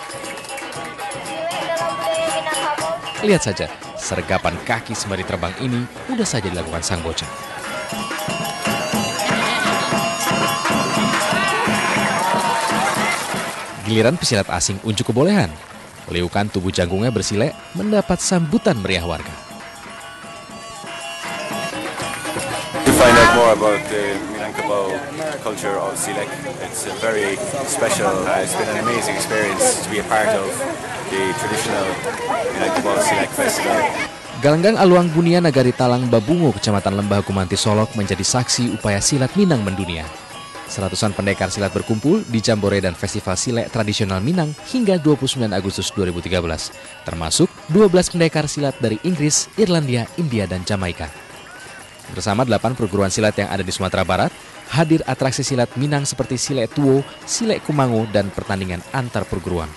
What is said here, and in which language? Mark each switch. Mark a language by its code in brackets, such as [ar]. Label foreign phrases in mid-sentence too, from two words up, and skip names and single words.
[id] Lihat saja, sergapan kaki sembari terbang ini mudah saja dilakukan sang bocah. Giliran pesilat asing unjuk kebolehan. Liukan tubuh jagungnya bersilek mendapat sambutan meriah warga. [en] To find out more about the Minangkabau culture of Silek, it's a very special. It's been an amazing experience to be a part of the traditional Minangkabau Silek Festival. [id] Galanggang Aluang Bunia Nagari Talang Babungo, Kecamatan Lembah Gumanti Solok menjadi saksi upaya silat Minang mendunia. Seratusan pendekar silat berkumpul di Jambore dan Festival Silek Tradisional Minang hingga 29 Agustus 2013, termasuk 12 pendekar silat dari Inggris, Irlandia, India, dan Jamaika. Bersama 8 perguruan silat yang ada di Sumatera Barat, hadir atraksi silat Minang seperti Silek Tuo, Silek Kumangu, dan pertandingan antar perguruan.